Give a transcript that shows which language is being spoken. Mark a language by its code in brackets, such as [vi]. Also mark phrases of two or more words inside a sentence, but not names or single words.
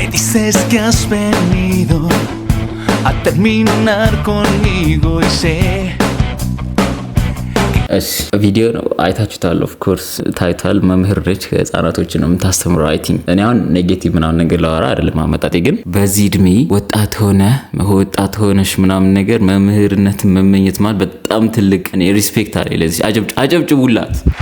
[es] dices que has venido a terminar conmigo y sé [am] እሺ ቪዲዮ ነው አይታችሁታል። [en] of course [am] ታይቷል። መምህር ነች ህፃናቶች ነው የምታስተምረው። [en] I think [am] እኔ አሁን ኔጌቲቭ ምናምን ነገር ላወራ አይደለም አመጣጤ፣ ግን በዚህ እድሜ ወጣት ሆነሽ ምናምን ነገር መምህርነት መመኘት ማለት በጣም ትልቅ እኔ ሪስፔክት አለ። ለዚህ አጨብጭቡላት።